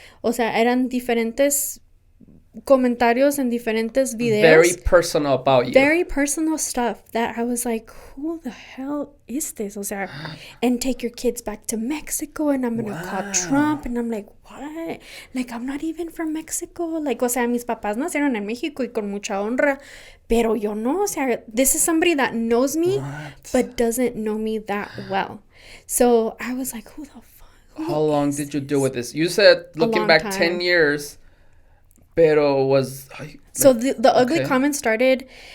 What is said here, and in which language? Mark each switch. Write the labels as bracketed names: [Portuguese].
[Spanish] O sea, eran diferentes comentarios en diferentes videos. [English] Very personal about you. Very personal stuff that I was like, who the hell is this? [Spanish] O sea, [English] and take your kids back to Mexico and I'm going to call Trump. And I'm like, what? Like, I'm not even from Mexico. [Spanish] Like, o sea, mis papás nacieron en México y con mucha honra. Pero yo no. O sea, [English] this is somebody that knows me but doesn't know me that well. So I was like, who the fuck? How long did you deal with this? You said looking back time. 10 years. [Spanish] Pero [English] was... So the ugly comments started...